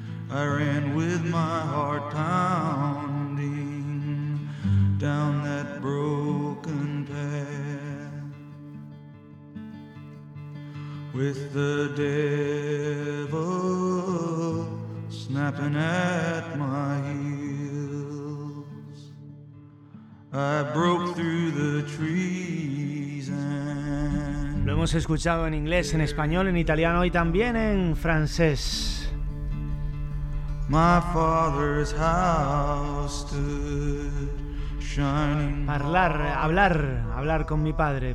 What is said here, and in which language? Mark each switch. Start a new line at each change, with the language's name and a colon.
English: I ran with my heart pounding down that broken path with the devil snapping at my heels. I broke through the trees and...
Spanish: Lo hemos escuchado en inglés, en español, en italiano y también en francés.
English: My father's house stood shining.
Spanish: Parlar, hablar, hablar con mi padre.